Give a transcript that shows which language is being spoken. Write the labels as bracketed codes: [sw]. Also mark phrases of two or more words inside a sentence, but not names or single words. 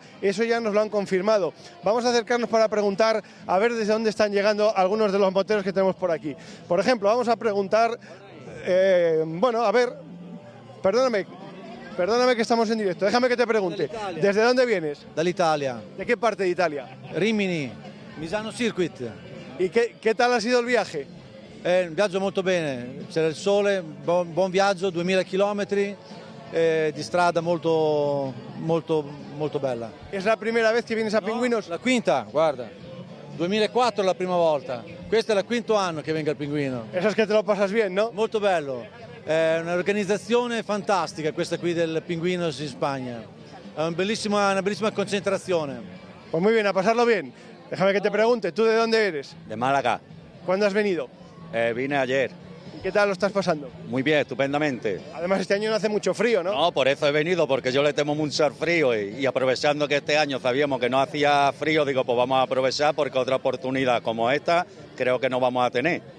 [es] Eso ya nos lo han confirmado. Vamos a acercarnos para preguntar a ver desde dónde están llegando algunos de los moteros que tenemos por aquí. Por ejemplo, vamos a preguntar, bueno, a ver, perdóname que estamos en directo, déjame que te pregunte. ¿Desde dónde vienes? [it] Dall'Italia. ¿De qué parte de Italia? Rimini, Misano Circuit. [es] ¿Y qué tal ha sido el viaje? [it] Un viaggio molto bene, c'era il sole, buon viaggio, 2000 chilometri di strada molto bella. [es] ¿Es la primera vez que vienes a Pingüinos? [it] La quinta, guarda. 2004 la prima volta, questo è il quinto anno che vengo al Pinguino. [es] Eso es que te lo pasas bien, ¿no? [it] Molto bello, è un'organizzazione fantastica questa qui del Pinguinos in Spagna, è una bellissima concentrazione. [es] Pues muy bien, a pasarlo bien. Déjame que te pregunte, ¿tú de dónde eres? De Málaga. ¿Cuándo has venido? Vine ayer. ¿Y qué tal lo estás pasando? Muy bien, estupendamente. Además este año no hace mucho frío, ¿no? No, por eso he venido, porque yo le temo mucho al frío y aprovechando que este año sabíamos que no hacía frío, digo, pues vamos a aprovechar porque otra oportunidad como esta creo que no vamos a tener.